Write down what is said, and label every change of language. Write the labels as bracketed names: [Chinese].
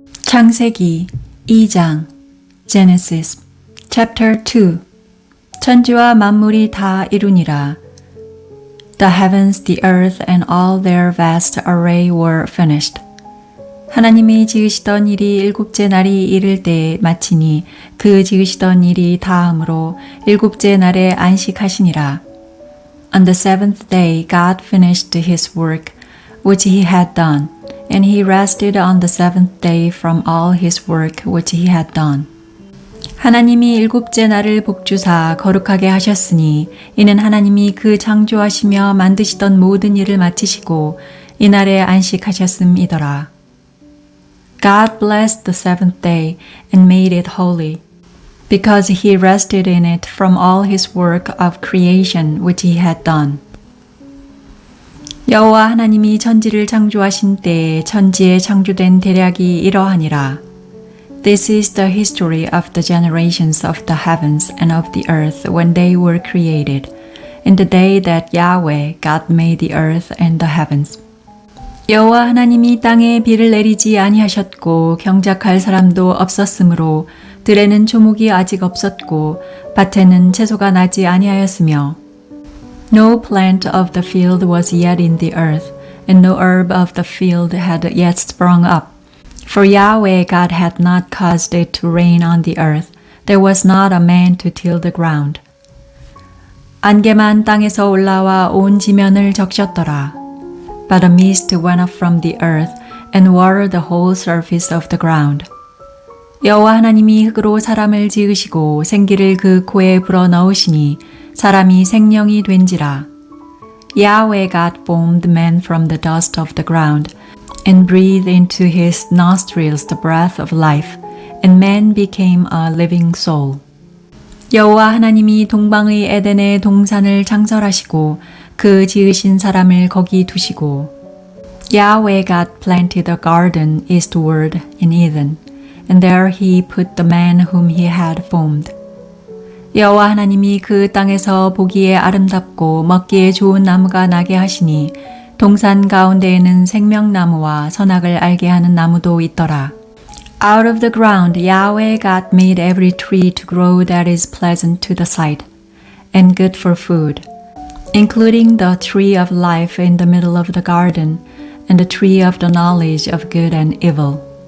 [Korean] 창세기 2장 [English] Genesis chapter 2 [Korean] 천지와 만물이 다 이루니라. [English] The heavens, the earth, and all their vast array were finished. [Korean] 하나님이 지으시던 일이 일곱째 날이 이를 때에 마치니 그 지으시던 일이 다함으로 일곱째 날에 안식하시니라. [English] On the seventh day God finished his work which he had done, and he rested on the seventh day from all his work which he had done. [Korean] 하나님이 일곱째 날을 복주사 거룩하게 하셨으니 이는 하나님이 그 창조하시며 만드시던 모든 일을 마치시고 이날에 안식하셨음이더라. [English] God blessed the seventh day and made it holy, because he rested in it from all his work of creation which he had done. [Korean] 여호와 하나님이 천지를 창조하신 때에 천지에 창조된 대략이 이러하니라. [English] This is the history of the generations of the heavens and of the earth when they were created, in the day that Yahweh God made the earth and the heavens. [Korean] 여호와 하나님이 땅에 비를 내리지 아니하셨고 경작할 사람도 없었으므로 들에는 초목이 아직 없었고 밭에는 채소가 나지 아니하였으며 [English] No plant of the field was yet in the earth, and no herb of the field had yet sprung up. For Yahweh God had not caused it to rain on the earth. There was not a man to till the ground. [Korean] 안개만 땅에서 올라와 온 지면을 적셨더라. [English] But a mist went up from the earth and watered the whole surface of the ground. [Korean] 여호와 하나님이 흙으로 사람을 지으시고 생기를 그 코에 불어 넣으시니 사람이 생명이 된지라. [English] Yahweh God formed man from the dust of the ground and breathed into his nostrils the breath of life, and man became a living soul. [Korean] 여호와 하나님이 동방의 에덴에 동산을 창설하시고 그 지으신 사람을 거기 두시고 [English] Yahweh God planted a garden eastward in Eden, and there he put the man whom he had formed. [Korean] 여호와 하나님이 그 땅에서 보기에 아름답고 먹기에 좋은 나무가 나게 하시니 동산 가운데에는 생명나무와 선악을 알게 하는 나무도 있더라. [English] Out of the ground Yahweh God made every tree to grow that is pleasant to the sight and good for food, including the tree of life in the middle of the garden and the tree of the knowledge of good and evil.